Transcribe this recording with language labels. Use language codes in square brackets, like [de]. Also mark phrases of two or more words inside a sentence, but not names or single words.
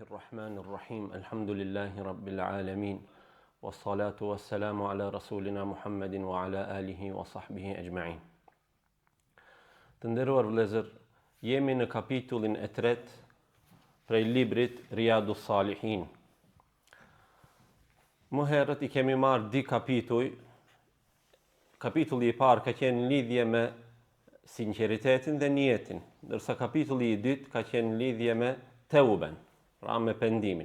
[ar] الرحمن الرحيم الحمد لله رب العالمين والصلاة والسلام على رسولنا محمد وعلى آله وصحبه أجمعين. [sq] Të nderuar vëllezër, jemi në kapitullin e 3 prej librit Riyadus Salihin. Më herët I kemi marrë di kapituj. Kapitulli I parë ka qenë lidhje me sinqeritetin dhe niyetin, ndërsa kapitulli I dytë ka qenë lidhje me teuben, pra me pendimin.